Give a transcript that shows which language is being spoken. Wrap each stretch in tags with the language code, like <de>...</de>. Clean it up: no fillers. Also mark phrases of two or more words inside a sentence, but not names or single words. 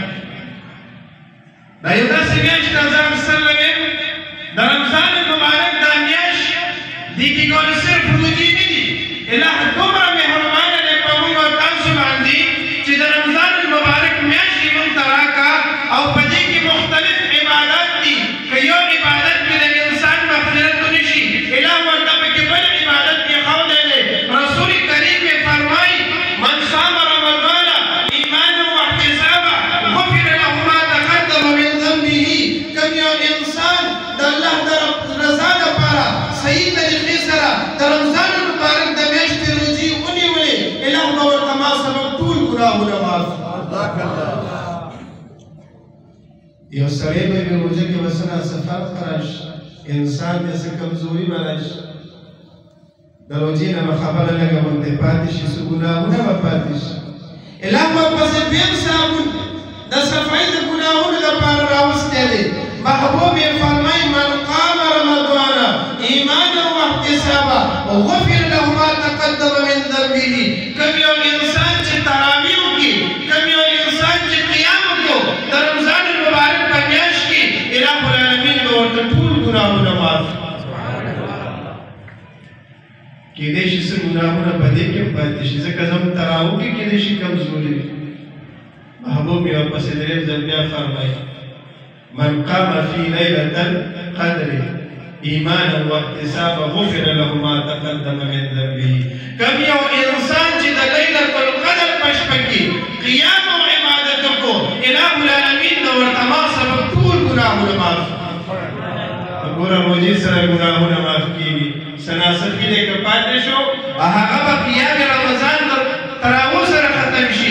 <ps>دا یو داسې میاشت ده حضرت وسلم د رمضان المبارک دا میاشت دې کې ګوره صرف روژې نه دي، الهه دومره مهربانه دی په موږ او تاسو باندې چې د رمضان المبارک میاشت یې موږ ته راکړه او په دې کې مختلف عبادات دي. که یو عبادت کې د انسان مغفرت ونه شي، الهه ورته پکې بل عبادت کې ښودی دی. رسول کریم یې فرمایي</ps> <ar>من صام رمضان ایمانا واحتسابا غفر له ما تقدم من ذنبه.</ar> <ps>کوم یو انسان د الله د رضا لپاره صحیح طریقې سره د رمضان المبارک د میاشتې روژې ونیولې، الهه به ورته ما سبب ټول ګناهونه معاف کړي. یو سړی به په روژه کې به څه ناڅه فرق راشي، انسان ته څه کمزوري به راشي، د روژې نه به خبره لږه غوندې پاتې شي، څه ګناهونه به پاتې شي. الهه به ورپسې بیم صابون د صفایي د ګناهونو لپاره راوستی دی. محبوب یې فرمایي</ps> <ar>من قام رمضان ایمانا واحتسابا غفر له ما تقدم من ذنبه.</ar> <ps>کوم یو انسان چې تراویح وکړي، کوم یو انسان چې قیام وکړو د رمضان المبارک په میاشت کې، الهه العالمین به ورته ټول ګناهونه معاف کړي. کېدای شي څه ګناهونه په دې کې پاتې شي، ځکه زموږ تراویح کې کېدای شي کمزوري وي. محبوب یې ورپسې درېیم ځل بیا فرمایي</ps> <ar>من قام فی لیلة القدر ایمانا واحتسابا غفر له ما تقدم من ذنبه.</ar> <ps>کوم یو انسان چې د لیلة القدر په شپه کې قیام او عبادت وکړو، الهه العالمین به ورته ما سبب ټول ګناهونه معاف کړي. ګوره روژې سره ګناهونه معاف کېږي. څه ناڅاپي دی که پاتې شو، هغه به قیام رمضان تراویح سره ختم شي.</ps>